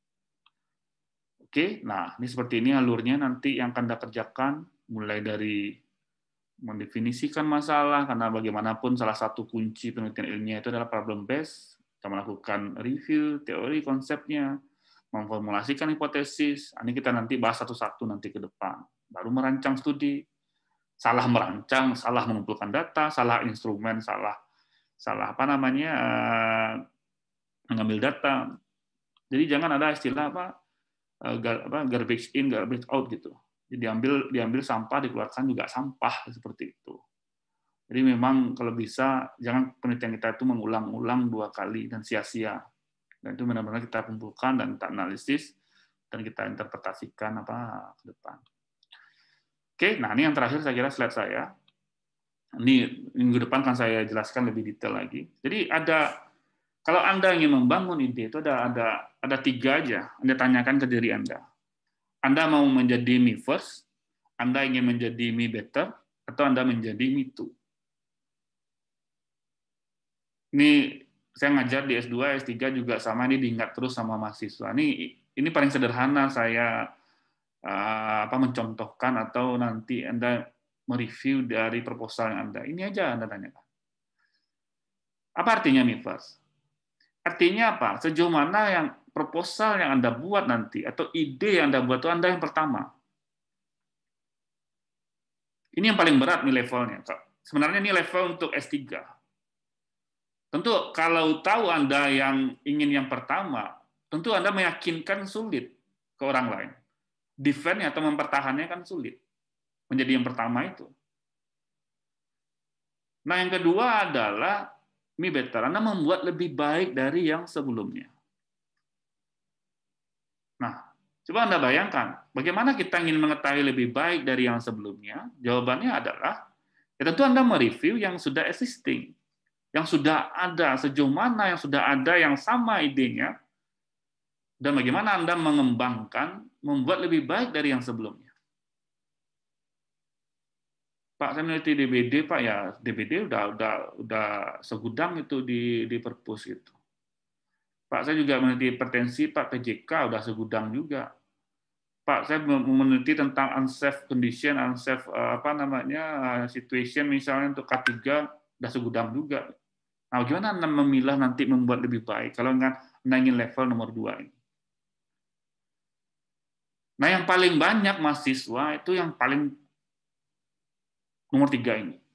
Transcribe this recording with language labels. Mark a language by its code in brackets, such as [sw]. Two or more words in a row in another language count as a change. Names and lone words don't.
[id] Oke, nah ini seperti ini alurnya nanti yang akan Anda kerjakan, mulai dari mendefinisikan masalah, karena bagaimanapun salah satu kunci penelitian ilmiah itu adalah [en] problem based, [id] kita melakukan review, teori, konsepnya, memformulasikan hipotesis, ini kita nanti bahas satu-satu nanti ke depan, baru merancang studi, salah merancang, salah mengumpulkan data, salah instrumen, salah mengambil data. Jadi jangan ada istilah [en] garbage in, garbage out [id] gitu. Jadi diambil sampah, dikeluarkan juga sampah seperti itu. Jadi memang kalau bisa jangan penelitian kita itu mengulang-ulang 2 kali dan sia-sia. Dan itu benar-benar kita kumpulkan dan kita analisis dan kita interpretasikan ke depan. Oke, nah ini yang terakhir saya kira slide saya. Ini minggu depan akan saya jelaskan lebih detail lagi. Jadi kalau Anda ingin membangun ide itu ada 3 aja. Anda tanyakan ke diri Anda. Anda mau menjadi [en] me first, [id] Anda ingin menjadi [en] me better, [id] atau Anda menjadi [en] me too. [id] Ini saya ngajar di S2, S3 juga sama, ini diingat terus sama mahasiswa. Ini paling sederhana saya mencontohkan atau nanti Anda mereview dari proposal yang Anda. Ini aja Anda tanyakan. Apa artinya [en] me first? [id] Artinya apa? Sejauh mana yang proposal yang Anda buat nanti atau ide yang Anda buat itu Anda yang pertama. Ini yang paling berat nih levelnya. Sebenarnya ini level untuk S3. Tentu kalau tahu Anda yang ingin yang pertama, tentu Anda meyakinkan sulit ke orang lain. Defend atau mempertahankannya kan sulit. Menjadi yang pertama itu. Nah, yang kedua adalah [en] me better. [id] Anda membuat lebih baik dari yang sebelumnya. Nah, coba Anda bayangkan, bagaimana kita ingin mengetahui lebih baik dari yang sebelumnya? Jawabannya adalah, ya tentu Anda mereview yang sudah existing, yang sudah ada, sejauh mana yang sudah ada yang sama idenya, dan bagaimana Anda mengembangkan, membuat lebih baik dari yang sebelumnya. Pak, saya meneliti DBD, Pak, ya DBD udah segudang itu di perpus itu. Pak, saya juga meneliti hipertensi, Pak, PJK udah segudang juga. Pak, saya meneliti tentang [en] unsafe condition, unsafe situation [id] misalnya untuk K3 udah segudang juga. Nah, bagaimana Anda memilah nanti membuat lebih baik kalau Anda ingin level nomor 2 ini? Nah, yang paling banyak mahasiswa itu yang paling nomor 3 ini.